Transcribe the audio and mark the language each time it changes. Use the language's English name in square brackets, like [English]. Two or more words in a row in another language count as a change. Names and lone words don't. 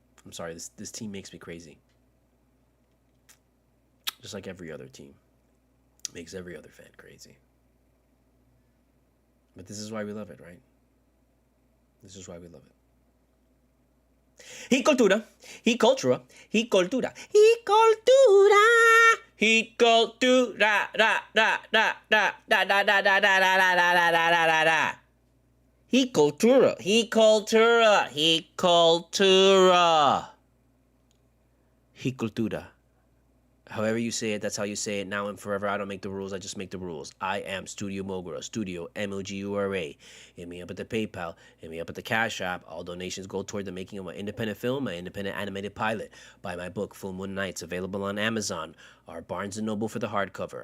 [English] I'm sorry, this team makes me crazy. Just like every other team. Makes every other fan crazy. But this is why we love it, right? This is why we love it. He cultura, he cultura, he cultura, he cultura, he cultura, da da da da da da da da da da da da da da da. He cultura, he cultura, he cultura, he cultura. However you say it, that's how you say it now and forever. I don't make the rules. I just make the rules. I am Studio Mogura. Studio, M-O-G-U-R-A. Hit me up at the PayPal. Hit me up at the Cash App. All donations go toward the making of my independent film, my independent animated pilot. Buy my book, Full Moon Nights, available on Amazon. Our Barnes & Noble for the hardcover.